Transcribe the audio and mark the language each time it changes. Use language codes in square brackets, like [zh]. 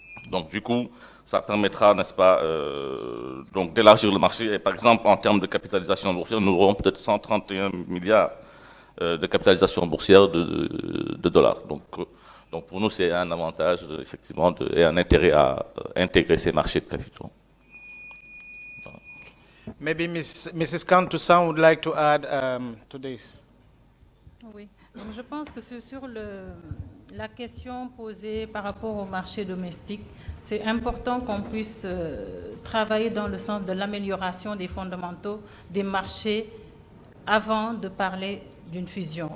[fr] Donc, du coup, ça permettra, n'est-ce pas, donc d'élargir le marché. Et par exemple, en termes de capitalisation boursière, nous aurons peut-être 131 milliards de capitalisation boursière de dollars. Donc pour nous, c'est un avantage, effectivement, et un intérêt à intégrer ces marchés de capitaux. [en] Maybe Mrs. Kantoussan would like to add to this. [fr] Oui, donc je pense que sur la question posée par rapport au marché domestique, c'est important qu'on puisse travailler dans le sens de l'amélioration des fondamentaux des marchés avant de parler d'une fusion.